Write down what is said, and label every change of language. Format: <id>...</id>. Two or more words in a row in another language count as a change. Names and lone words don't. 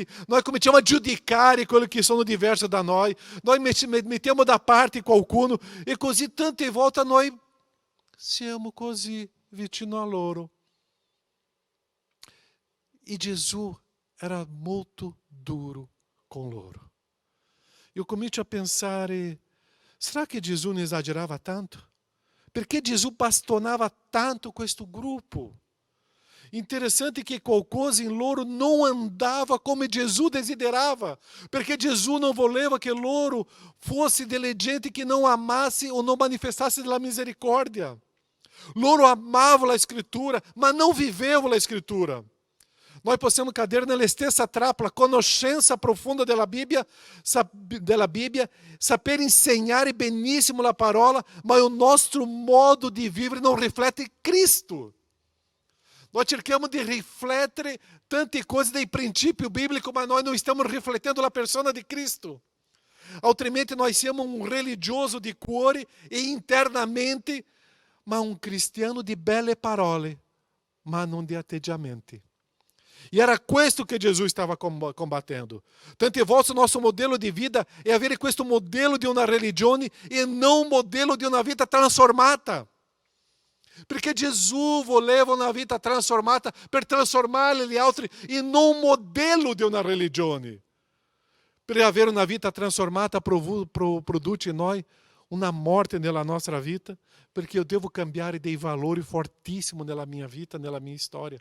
<it>Noi cominciamo a giudicare quelli che sono diversi da noi mettiamo da parte qualcuno e così tante volte noi siamo così vicino a loro. E Gesù era molto duro con loro. Eu comincio a pensare,</it> <pt>será que</pt> <it>Gesù non esagerava tanto? Perché Gesù bastonava tanto questo gruppo? Interessante che qualcosa in loro non andava come Gesù desiderava, perché Gesù non voleva che loro fossero delle gente che non amasse o non manifestasse della misericordia. Loro amavano la Scrittura, ma non vivevano la Scrittura. Noi possiamo cadere nella stessa trappola, conoscenza profonda della Bibbia, saper insegnare benissimo la parola, ma il nostro modo di vivere non riflette Cristo. Nós cerchiamo di riflettere tante cose dei</it> <pt>princípio bíblico,</pt> <it>ma noi non stiamo riflettendo la persona di Cristo. Altrimenti noi siamo un religioso di cuore e internamente, ma un cristiano di belle parole, ma non di atteggiamenti. E era questo che Gesù stava combattendo. Tante volte</it> <pt>o nosso modelo</pt> <it>di vida è avere questo modello di una religione e non un modello di una vita trasformata. Perché Gesù voleva una vita trasformata per trasformare gli altri in un modello di una religione. Per avere una vita trasformata produce in noi una morte nella nostra vita, perché io devo cambiare dei valori fortissimi nella mia vita, nella mia storia.</it>